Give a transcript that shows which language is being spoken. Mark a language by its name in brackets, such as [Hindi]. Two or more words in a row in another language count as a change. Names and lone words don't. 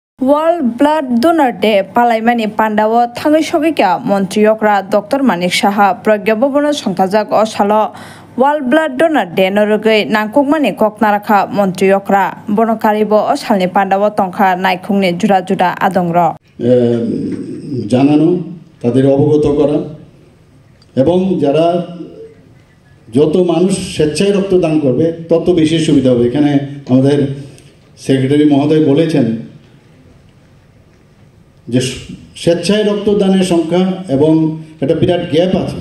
[Kok Borok] World Blood Donor Day Palaimani Pandawo Thangai Sogika Montriyokra Dr. Manik Saha Pragya Bobon Songthajak o Salo World Blood Donor Day Norogei Nangkukmani Koknarakha Montriyokra Bonokaribo o Salni Pandawo Tongkha Naikungni Juda Juda Adongro [Bangla] জানানো তাদের অবগত করা এবং যারা যত মানুষ স্বেচ্ছায় রক্তদান করবে তত বেশি সুবিধা হবে। এখানে আমাদের সেক্রেটারি মহোদয় বলেছেন যে স্বেচ্ছায় রক্তদানের সংখ্যা এবং একটা বিরাট গ্যাপ আছে।